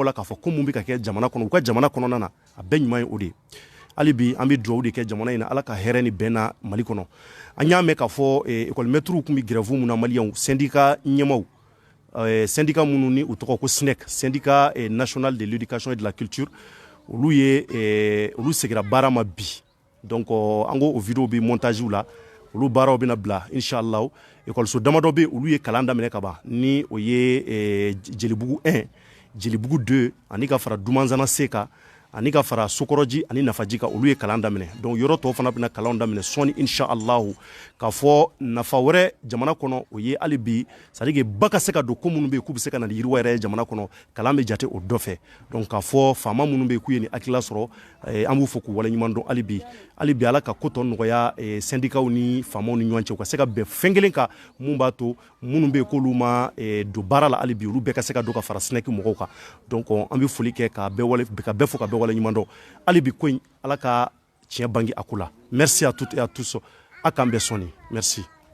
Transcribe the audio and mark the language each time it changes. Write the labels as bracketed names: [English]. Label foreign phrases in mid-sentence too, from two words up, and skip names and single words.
[Bambara] la k'a fɔ ko mun bɛ ka kɛ jamana kɔnɔ u ka jamana kɔnɔna na a bɛɛ ɲuman ye o de ye hali bi an bɛ dugawu de kɛ jamana in na ala ka hɛrɛ ni bɛn na Mali kɔnɔ an y'a mɛn k'a fɔ [French] école maîtres [Bambara] tun bɛ grève mun na maliyɛnw syndicat ɲɛmaw syndicat minnu ni u tɔgɔ ko SNEC [French] syndicat national de l'éducation et de la culture [Bambara] olu segira baara ma bi donc an ko o vidéo bɛ montage la olu baaraw bɛna bila inshallah écoleso damadɔ bɛ olu ye kalan daminɛ ka ban ni o ye Jelibugu 1 Jelibugu 2 ani ka fara Dumanzana C kan ani ka fara Sokɔrɔji ani Nafaji kan olu ye kalan daminɛ donc yɔrɔ tɔw fana bɛna kalan daminɛ sɔni inshallah k'a fɔ nafa wɛrɛ jamana kɔnɔ o ye hali bi [French] c'est à dire que [Bambara] ba ka se ka don ko minnu bɛ yen k'u bɛ se ka na ni yiriwa yɛrɛ ye jamana kɔnɔ kalan bɛ jate o dɔ fɛ donc k'a fɔ faama minnu bɛ yen k'u ye nin hakilila sɔrɔ an b'u fɔ k'u waleɲuman dɔn hali bi ala ka ko tɔ nɔgɔya syndicats ni faamaw ni ɲɔgɔn cɛ u ka se ka bɛn fɛn kelen kan mun b'a to minnu bɛ yen k'olu ma don baara la hali bi olu bɛɛ ka se ka don ka fara SNEC mɔgɔw kan donc an bɛ foli kɛ ka bɛɛ fo ka bɛɛ waleɲuman dɔn hali bi ko in ala ka tiɲɛ bange a ko la [French] merci à toutes et à tous [Bambara] a k'an bɛɛ sɔnni merci.